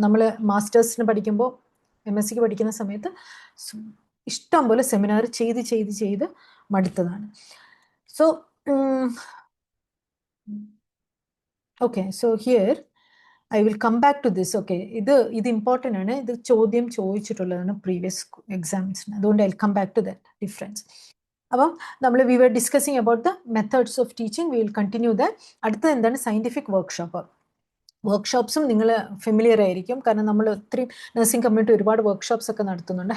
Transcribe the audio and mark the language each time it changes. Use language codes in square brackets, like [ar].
[ml] നമ്മൾ മാസ്റ്റേഴ്സിന് പഠിക്കുമ്പോൾ, MSc പഠിക്കുന്ന സമയത്ത് ഇഷ്ടം പോലെ സെമിനാർ ചെയ്ത് മടുത്തതാണ്. [en] So okay, so here I will come back to this. Okay, [ml] ഇത് important ആണ്. ഇത് ചോദ്യം ചോദിച്ചിട്ടുള്ളതാണ് പ്രീവിയസ് എക്സാംസിന്. [en] അതുകൊണ്ട് I'll come back to that difference. അപ്പം we were discussing about the methods of teaching. We will continue that. [ml] അടുത്തത് എന്താണ്? [en] Scientific workshop. [ml] വർക്ക്ഷോപ്സും നിങ്ങൾ familiar ആയിരിക്കും, കാരണം നമ്മൾ ഒത്തിരി നഴ്സിംഗ് കമ്മ്യൂണിറ്റി ഒരുപാട് വർക്ക്ഷോപ്സ് ഒക്കെ നടത്തുന്നുണ്ട്.